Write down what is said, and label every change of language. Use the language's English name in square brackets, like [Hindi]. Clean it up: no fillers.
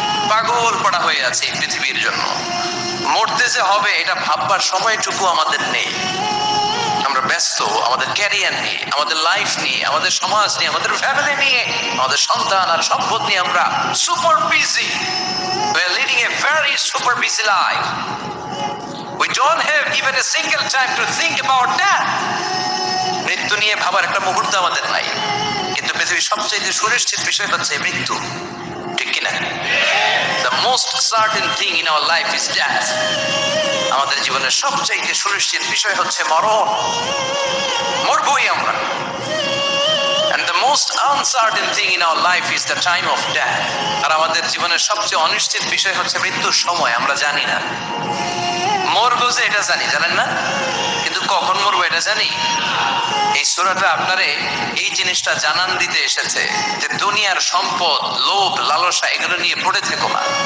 [Bangla] পাগল পড়া হয়ে আছে এই পৃথিবীর জন্য। মরতে যে হবে এটা ভাববার সময়টুকু আমাদের নেই। আমরা ব্যস্ত আমাদের ক্যারিয়ার নিয়ে, আমাদের লাইফ নিয়ে, আমাদের সমাজ নিয়ে, আমাদের ফ্যামিলি নিয়ে, আমাদের সন্তান আর সম্পদ নিয়ে আমরা super busy. [English] We are leading a very super busy life. We don't have even a single time to think about that. [Bangla] মৃত্যু নিয়ে ভাবার একটা মুহূর্ত আমাদের নাই। কিন্তু পৃথিবীর সবচেয়ে সুনিশ্চিত বিষয় হচ্ছে মৃত্যু, ঠিক কিনা? [English] The most certain thing in our life is death. [Bangla] আমাদের জীবনের সবচেয়ে সুনিশ্চিত বিষয় হচ্ছে মরণ। মরবই আমরা। [English] And the most uncertain thing in our life is the time of death. [Bangla] আর আমাদের জীবনের সবচেয়ে অনিশ্চিত বিষয় হচ্ছে মৃত্যুর সময়। আমরা জানি না। মরবো যে এটা জানি, জানেন না? কিন্তু কখন মরবো এটা জানি? এই সূরাটা আপনারে এই জিনিসটা জানান দিতে এসেছে যে দুনিয়ার সম্পদ, লোভ, লালসা এগুলো নিয়ে পড়ে থেকো না।